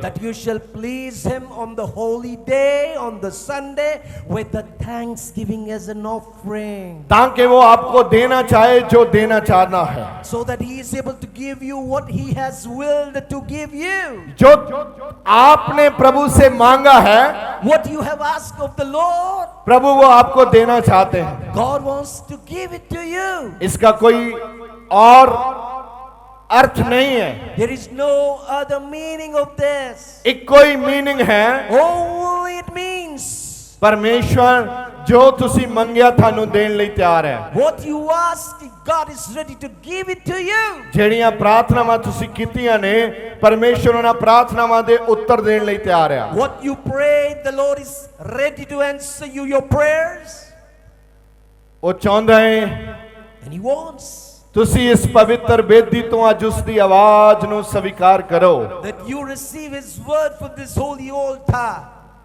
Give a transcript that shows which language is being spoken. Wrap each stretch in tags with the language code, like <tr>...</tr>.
<en>That you shall please Him on the holy day, on the Sunday, with the thanksgiving as an offering.</en> <hi>ताकि वो आपको देना चाहे जो देना चाहना है,</hi> <en>So that He is able to give you what He has willed to give you.</en> <hi>जो आपने प्रभु से मांगा है,</hi> <en>What you have asked of the Lord,</en> <hi>प्रभु वो आपको देना चाहते हैं।</hi> <en>God wants to give it to you.</en> <hi>इसका कोई और अर्थ नहीं है,</hi> <en>There is no other meaning of this.</en> <hi>एक कोई मीनिंग है,</hi> <en>All it means,</en> <pa>परमेश्वर जो तुसी मंगया थानू देन ਲਈ ਤਿਆਰ ਹੈ।</pa> <en>what you ask, God is ready to give it to you.</en> <pa>ਜਿਹੜੀਆਂ ਪ੍ਰਾਰਥਨਾਵਾਂ ਤੁਸੀਂ ਕੀਤੀਆਂ ਨੇ, ਪਰਮੇਸ਼ਵਰ ਉਹਨਾਂ ਪ੍ਰਾਰਥਨਾਵਾਂ ਦੇ ਉੱਤਰ ਦੇਣ ਲਈ ਤਿਆਰ ਹੈ।</pa> <en>What you prayed, the Lord is ready to answer you your prayers.</en> <pa>ਉਹ ਚਾਹੁੰਦਾ ਹੈ</pa> <en>And He wants</en> <pa>ਤੁਸੀਂ ਇਸ ਪਵਿੱਤਰ ਬੇਦੀ ਤੋਂ ਅੱਜ ਉਸ ਦੀ ਆਵਾਜ਼ ਨੂੰ ਸਵੀਕਾਰ ਕਰੋ।</pa> <en>that you receive His word from this holy altar.</en>